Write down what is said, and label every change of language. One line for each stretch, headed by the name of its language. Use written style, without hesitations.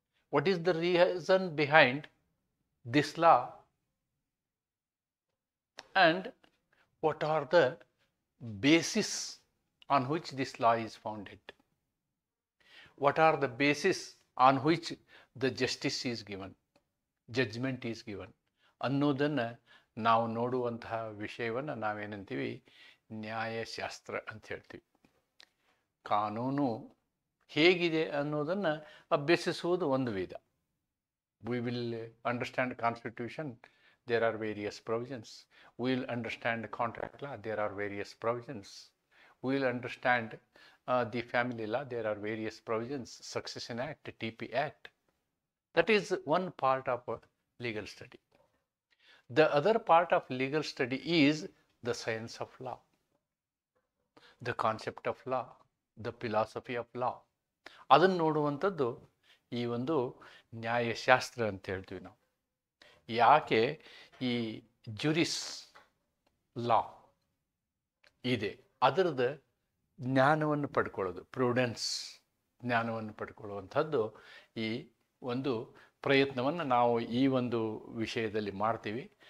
English: What is the reason behind this law? And what are the basis on which this law is founded? What are the basis on which the justice is given, judgment is given?
Kannada: ಅನ್ನೋದನ್ನು ನಾವು ನೋಡುವಂತಹ ವಿಷಯವನ್ನು ನಾವೇನಂತೀವಿ, ನ್ಯಾಯಶಾಸ್ತ್ರ ಅಂತ ಹೇಳ್ತೀವಿ. ಕಾನೂನು ಹೇಗಿದೆ ಅನ್ನೋದನ್ನು ಅಭ್ಯಸಿಸುವುದು ಒಂದು ವಿಧ.
English: We will understand constitution, there are various provisions. We will understand contract law, there are various provisions. We will understand the family law, there are various provisions. Succession act, TP Act. That is one part of legal study. The other part of legal study is the science of law, the concept of law, the philosophy of law.
Kannada: ಅದನ್ನು ನೋಡುವಂಥದ್ದು ಈ ಒಂದು ನ್ಯಾಯಶಾಸ್ತ್ರ ಅಂತ ಹೇಳ್ತೀವಿ ನಾವು. ಯಾಕೆ ಈ ಜುರಿಸ್ ಲಾ ಇದೆ, ಅದರದ್ದು ಜ್ಞಾನವನ್ನು ಪಡ್ಕೊಳ್ಳೋದು, ಪ್ರುಡೆನ್ಸ್ ಜ್ಞಾನವನ್ನು ಪಡ್ಕೊಳ್ಳುವಂಥದ್ದು ಈ ಒಂದು ಪ್ರಯತ್ನವನ್ನು ನಾವು ಈ ಒಂದು ವಿಷಯದಲ್ಲಿ ಮಾಡ್ತೀವಿ.